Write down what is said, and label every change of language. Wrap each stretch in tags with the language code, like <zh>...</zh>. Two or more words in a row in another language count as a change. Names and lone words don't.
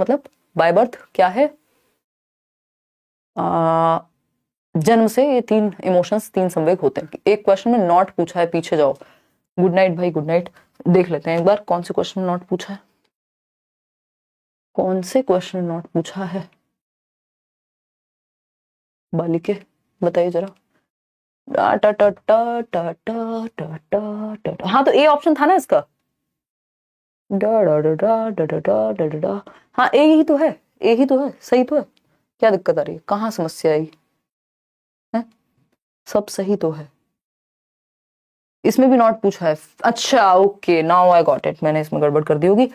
<hi>चीजें मतलब</hi> <en>by birth</en> <hi>क्या है, जन्म से ये 3 इमोशंस, 3 संवेग होते हैं। एक क्वेश्चन में नॉट पूछा है, पीछे जाओ।</hi> <en>good night भाई, good night।</en> <hi>देख लेते हैं एक बार कौन से क्वेश्चन में नॉट पूछा है, कौन से क्वेश्चन में नॉट पूछा है बालिके, बताइए जरा। टा टा टा टा टा टा टा टा टा। हाँ तो ए ऑप्शन था ना इसका। डा डा डा डा डा डा डा डा डा डा। हाँ ए ही तो है, ए ही तो है, सही तो है। क्या दिक्कत आ रही है, कहाँ समस्या आई है? सब सही तो है। इसमें भी नॉट पूछा है। अच्छा ओके,</hi> <en>now I got it,</en> <hi>मैंने इसमें गड़बड़ कर दी होगी।</hi>